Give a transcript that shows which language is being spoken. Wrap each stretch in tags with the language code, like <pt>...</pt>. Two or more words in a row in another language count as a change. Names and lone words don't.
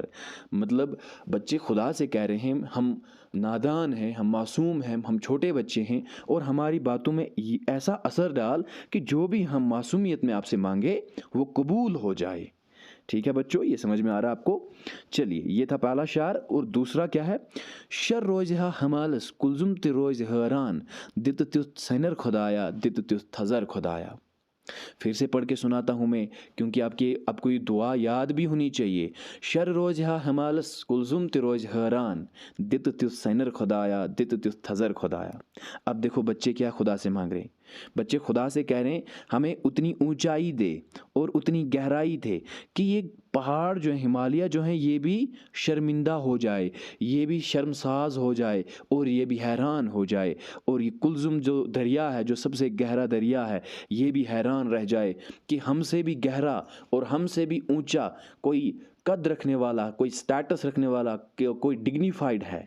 <hi>मतलब बच्चे खुदा से कह रहे हैं हम नादान हैं, हम मासूम हैं, हम छोटे बच्चे हैं, और हमारी बातों में ऐसा असर डाल कि जो भी हम मासूमियत में आपसे मांगे वो कबूल हो जाए। ठीक है बच्चों, ये समझ में आ रहा है आपको? चलिए, ये था पहला शार। और दूसरा क्या है?</hi> <ks>शर रोज हा हमालस कुलजुम ते रोज हैरान, दित त्युत सनर खुदाया, दित त्युत थजर खुदाया।</ks> <hi>फिर से पढ़ के सुनाता हूँ मैं, क्योंकि आपको ये दुआ याद भी होनी चाहिए।</hi> <ks>शर रोज हा हमालस कुलजुम ते रोज हैरान, दित त्युत सनर खुदाया, दित त्युत थजर खुदाया।</ks> <hi>अब देखो बच्चे क्या खुदा से मांग रहे हैं। बच्चे खुदा से कह रहे हैं हमें उतनी ऊंचाई दे और उतनी गहराई दे कि ये पहाड़ जो है, हिमालय जो है, ये भी शर्मिंदा हो जाए, ये भी शर्मसाज हो जाए, और ये भी हैरान हो जाए। और ये कुलजुम जो दरिया है, जो सबसे गहरा दरिया है, ये भी हैरान रह जाए कि हमसे भी गहरा और हमसे भी ऊंचा कोई कद रखने वाला, कोई स्टेटस रखने वाला, कोई डिग्निफाइड है।</hi>